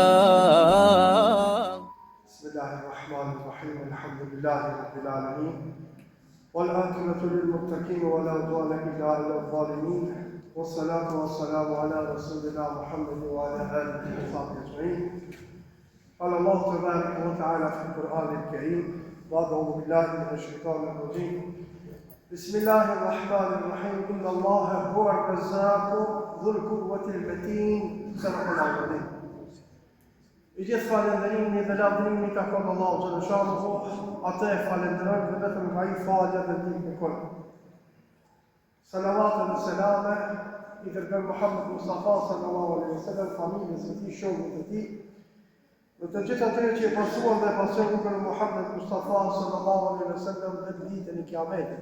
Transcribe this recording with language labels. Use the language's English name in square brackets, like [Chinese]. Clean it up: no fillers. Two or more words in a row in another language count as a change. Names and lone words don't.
[Arabic] بسم الله الرحمن الرحيم الحمد لله رب العالمين والعاقبة للمتقين ولا عدوان إلا على الظالمين والصلاة والسلام على رسولنا محمد وعلى آله وصحبه أجمعين. قال الله تبارك وتعالى في القرآن الكريم بعد أعوذ بالله من الشيطان الرجيم بسم الله الرحمن الرحيم إن الله هو الرزاق ذو القوة المتين صدق الله العظيم. [Albanian] I gjithë falenderimi dhe lavdërimi ka kon Allahu xhaleshahu, atë e falenderojmë dhe vetëm nga ai falja dhe ndihmë e kon. Salavat dhe selame i dërgoj Muhammed Mustafa [Arabic] صلى الله عليه وسلم, [Albanian] familjes së tij, shokëve të tij, dhe të gjithë atyre që e pasuan dhe pasojnë rrugën e Muhammed Mustafa [Arabic] صلى الله عليه وسلم [Albanian] dhe të ditën e Kiametit.